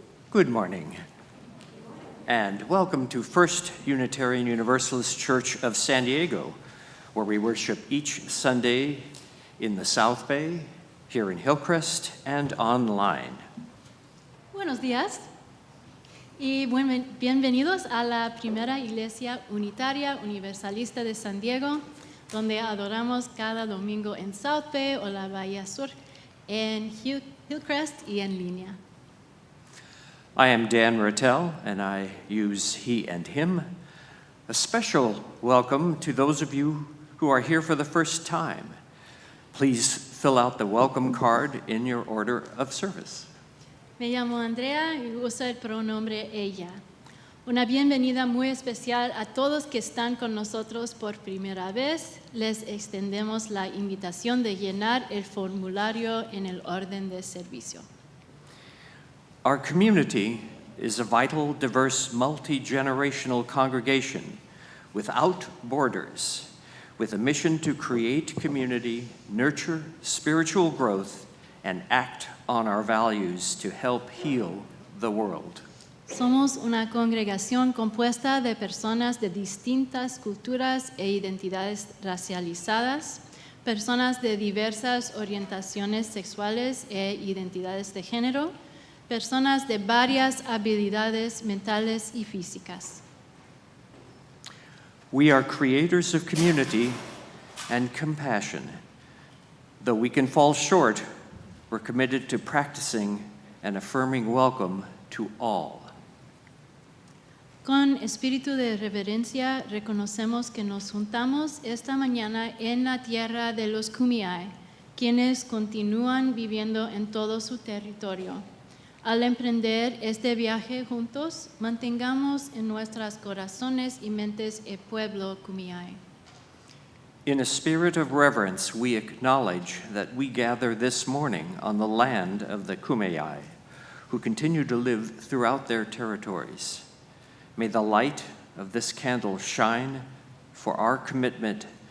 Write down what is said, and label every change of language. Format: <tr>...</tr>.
<en>Good morning, and welcome to First Unitarian Universalist Church of San Diego, where we worship each Sunday in the South Bay, here in Hillcrest, and online.</en> <es>Buenos días y bienvenidos a la primera Iglesia Unitaria Universalista de San Diego, donde adoramos cada domingo en South Bay o la Bahía Sur, en Hillcrest y en línea.</es> <en>I am Dan Ratelle, and I use he and him. A special welcome to those of you who are here for the first time. Please fill out the welcome card in your order of service.</en> <es>Me llamo Andrea y uso el pronombre ella. Una bienvenida muy especial a todos que están con nosotros por primera vez. Les extendemos la invitación de llenar el formulario en el orden de servicio.</es> <en>Our community is a vital, diverse, multi-generational congregation without borders, with a mission to create community, nurture spiritual growth, and act on our values to help heal the world.</en> <es>Somos una congregación compuesta de personas de distintas culturas e identidades racializadas, personas de diversas orientaciones sexuales e identidades de género, personas de varias habilidades mentales y físicas.</es> <en>We are creators of community and compassion. Though we can fall short, we're committed to practicing an affirming welcome to all.</en> <es>Con espíritu de reverencia reconocemos que nos juntamos esta mañana en la tierra de los Kumeyaay, quienes continúan viviendo en todo su territorio. Al emprender este viaje juntos, mantengamos en nuestros corazones y mentes el pueblo Kumeyaay.</es> <en>In a spirit of reverence, we acknowledge that we gather this morning on the land of the Kumeyaay, who continue to live throughout their territories. May the light of this candle shine for our commitment</en>